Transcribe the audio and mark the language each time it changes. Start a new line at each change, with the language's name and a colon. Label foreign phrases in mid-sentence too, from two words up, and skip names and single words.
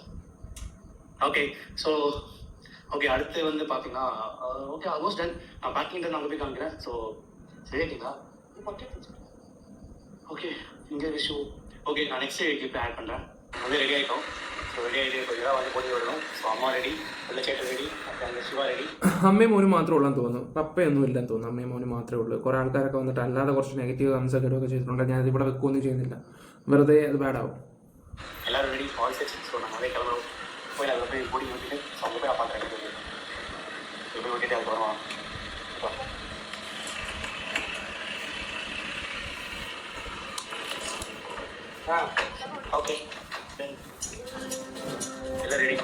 English: Okay, so okay,
Tamil: அடுத்து வந்து பார்த்தீங்கன்னா
English: okay almost done.
Tamil: நான் பேக்கிங் தான் அங்கே போய் காமிக்கிறேன். ஸோ சரிங்களா? ஓகே, இங்கே விஷு. ஓகே, நான்
English: next clip add
Tamil: பண்ணுறேன். வந்து ரெடி ஆகிட்டோம்.
English: so ready
Tamil: ஆகிட்டு கொஞ்சம் வந்து போய் வரணும். ஸோ அம்மா ரெடி, உள்ள ചേട്ടൻ ரெடி, அங்கே சிவா ரெடி.
Malayalam: അമ്മയും മോനും മാത്രമേ ഉള്ളെന്ന് തോന്നുന്നു, പപ്പയൊന്നും ഇല്ലെന്ന് തോന്നുന്നു. അമ്മയും മോനും മാത്രമേ ഉള്ളൂ. കുറേ ആൾക്കാരൊക്കെ വന്നിട്ട് അല്ലാതെ കുറച്ച്
English: negative comments
Malayalam: ഒക്കെ ഇടുകയൊക്കെ ചെയ്തിട്ടുണ്ട്. ഞാനത് ഇവിടെ വെക്കുകയൊന്നും ചെയ്യുന്നില്ല, വെറുതെ അത് ബാഡാവും.
Tamil: எல்லாரும்
English: ready, all set.
Tamil: ஸோ நாங்கள் அதே கிளம்புறோம். போய் அதில் போய் பொடி விட்டுட்டு ஸோ அங்கே போய் பார்க்குறேன். எப்படி விட்டுட்டு அதுக்கு வருவான். ஓகே, எல்லாம் ரெடி.